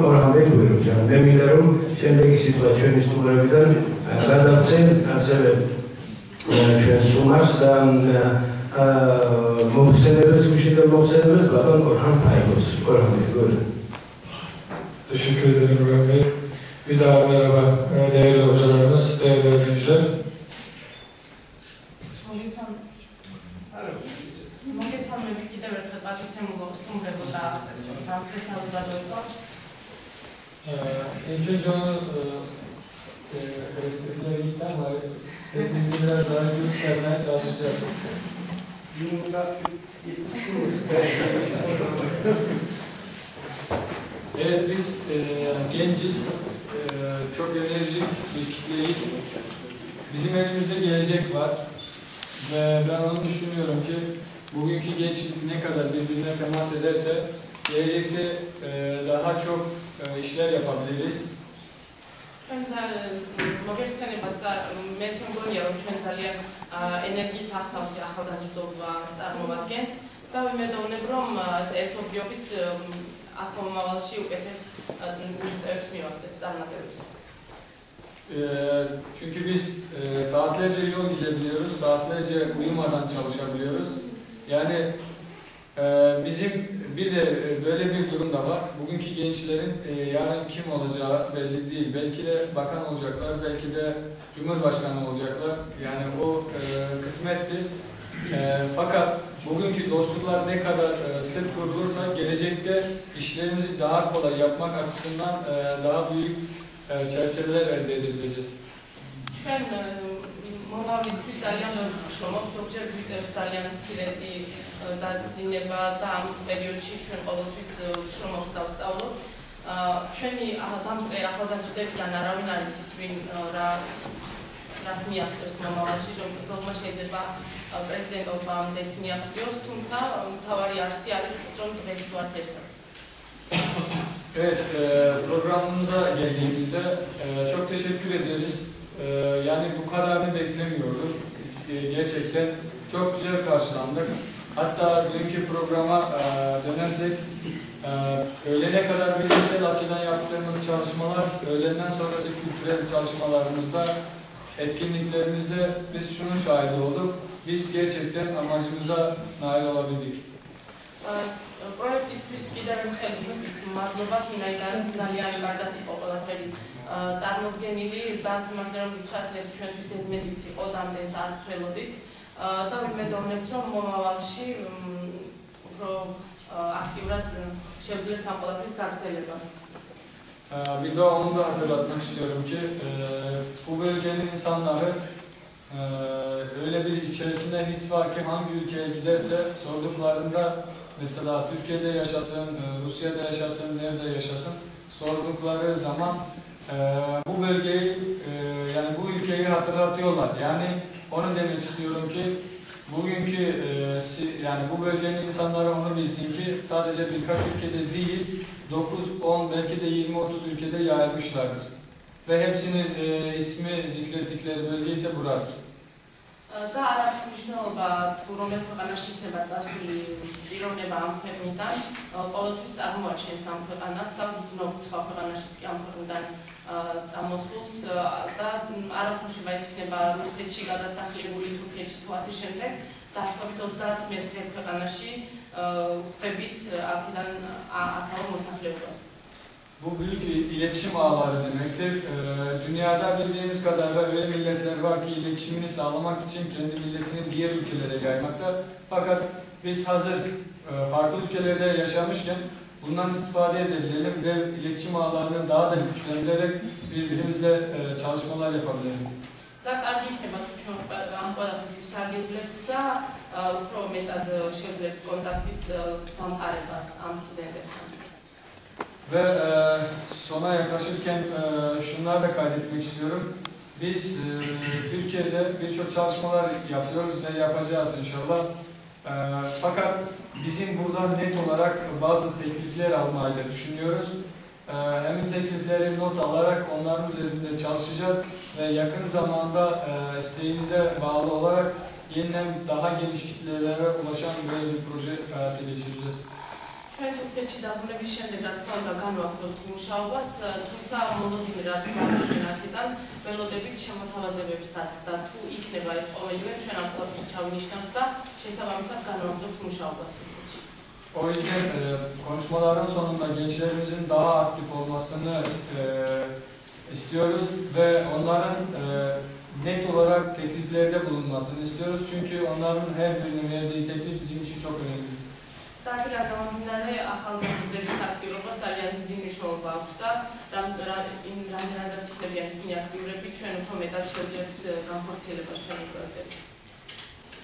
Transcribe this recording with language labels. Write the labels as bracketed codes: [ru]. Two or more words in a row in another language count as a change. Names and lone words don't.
[tr] Orhan Bey buyurun canım. Ben biliyorum şimdiki situasyonu stümreviden radamsel asel stümmarsdan muhseneriz, kuşunda muhseneriz bakın Orhan Faygo's. Orhan Bey buyurun. Teşekkür ederim Orhan Bey. Bir daha merhaba değerli hocalarımız, değerli öğrenciler. [ka] მოგესალმებით კიდევ ერთხელ პატიცემულო სტუმრებო და დამწესებულებო. [tr] İlk önce onu elektriklerden sesini biraz daha göstermeye çalışacağız. Evet, biz genciz, çok enerjik bir kitleyiz. Bizim elimizde gelecek var ve ben onu düşünüyorum ki bugünkü gençlik ne kadar birbirine temas ederse gelecekte daha çok işler yapabiliriz. [ka] ჩვენ მოგეხსენებათ და მე მგონია რომ ჩვენ ძალიან ენერგიით ახსავსი ახალგაზრდობას წარმოვადგენთ და ვიმედოვნებ რომ ეს ერთობლიობით ახალ მომავალში უკეთეს მიღწევებს მივახცეთ წარმატებებს. [tr] Çünkü biz saatlerce yol gidebiliyoruz, saatlerce uyumadan çalışabiliyoruz. Yani bizim bir de böyle bir durum da var. Bugünkü gençlerin yarın kim olacağı belli değil. Belki de bakan olacaklar, belki de cumhurbaşkanı olacaklar. Yani o kısmettir. Fakat bugünkü dostluklar ne kadar sık kurulursa gelecekte işlerimizi daha kolay yapmak açısından daha büyük çerçeveler elde edeceğiz. [ka] ჩვენ მომავლისთვის ძალიან ბევრს ვშრომობთ, ზოგჯერ გვიწევს ძალიან მცირედი დაძინება და ამ პერიოდში ჩვენ ყოველთვის ვშრომობთ და ვსწავლობთ. ჩვენი დამწყე ახალგაზრდებიდან არავინ არ იცის ვინ რას მიაღწევს მომავალში, ზოგმა შეიძლება პრეზიდენტობამდეც მიაღწიოს, თუმცა მთავარი არსი არის რომ დღეს ვართ ერთად. [tr] Evet, programımıza geldiğimizde çok teşekkür ederiz. Yani bu kadarını beklemiyorduk. Gerçekten çok güzel karşılandık. Hatta dünkü programa dönersek öğlene kadar bilimsel açıdan yaptığımız çalışmalar, öğlenden sonrası kültürel çalışmalarımızda, etkinliklerimizde biz şunun şahidi olduk. Biz gerçekten amacımıza nail olabildik. [ka] პროექტისთვის კიდევ ხელი მადლობა ვინაიდან ძალიან კარგად იყო ყველაფერი წარმოდგენილი და სიმართლე რომ ვთქვათ ეს ჩვენთვის ზედმეტიც იყო და ამდენს არ ვცველოდით და ვიმედოვნებთ რომ მომავალში უფრო აქტიურად შევძლებთ ამ ყველაფრის გაგრძელებას. [tr] Bir de onu da hatırlatmak istiyorum ki bu bölgenin insanları öyle bir içerisinde his var ki hangi ülkeye giderse sorduklarında mesela Türkiye'de yaşasın, Rusya'da yaşasın, nerede yaşasın sordukları zaman bu bölgeyi yani bu ülkeyi hatırlatıyorlar. Yani onu demek istiyorum ki bugünkü yani bu bölgenin insanları onu bilsin ki sadece birkaç ülkede değil 9, 10 belki de 20-30 ülkede yayılmışlardır. Ve hepsinin ismi zikrettikleri bölge ise buradır. [ka] და არ აქვს მნიშვნელობა თუ რომელ ქვეყანაში იქნება წასული პიროვნება ამ ქვეყნიდან, ყოველთვის წარმოაჩენს ამ ქვეყანას და ვძნობთ სხვა ქვეყანაშიც კი ამ ქვეყნიდან წამოსულს და არ აქვს მნიშვნელობა ის იქნება რუსეთში გადასახლებული, თურქეთში თუ ასე შემდეგ, დასწრებით 31-ზე ქვეყანაში ვხვდებით აქედან აქაურ მოსახლეობას. [tr] Bu büyük iletişim ağları demektir. Dünyada bildiğimiz kadarıyla öyle milletler var ki iletişimini sağlamak için kendi milletini diğer ülkelere yaymakta. Fakat biz hazır farklı ülkelerde yaşamışken bundan istifade edelim ve iletişim ağlarını daha da güçlendirerek birbirimizle çalışmalar yapabilirim. [ka] და კარგი იქნება თუ ჩვენ ამ ყველაფერს სარგებლობთ და უფრო მეტად შევძლებთ კონტაქტის დამყარებას ამ სტუდენტებთან. [tr] Ve sona yaklaşırken şunları da kaydetmek istiyorum. Biz Türkiye'de birçok çalışmalar yapıyoruz ve yapacağız inşallah. Fakat bizim buradan net olarak bazı teklifler almayı da düşünüyoruz. Emin teklifleri not alarak onların üzerinde çalışacağız ve yakın zamanda isteğimize bağlı olarak yeniden daha geniş kitlelere ulaşan böyle bir proje hayata geçireceğiz. [ka] ჩვენ თურქეთში დაბრუნების შემდეგ რა თქმა უნდა განვაგრძობთ მუშაობას, თუმცა მოლოდინი რაც გვაქვს აქედან ველოდებით შემოთავაზებებსაც და თუ იქნება ეს ყოველივე ჩვენ ამ ყველაფერს ჩავინიშნავთ და შესაბამისად განვაგრძობთ მუშაობას თურქეთში. [tr] O yüzden konuşmaların sonunda gençlerimizin daha aktif olmasını istiyoruz ve onların net olarak tekliflerde bulunmasını istiyoruz. Çünkü onların her birinin verdiği teklif bizim için çok önemli. [ka] და აქედან გამომდინარე ახალგაზრდების აქტიურობას ძალიან დიდი მნიშვნელობა აქვს და რამდენადაც იქნებიან ისინი აქტიურები, ჩვენ უფრო მეტად შევძლებთ განხორციელებას ჩვენი პროექტების.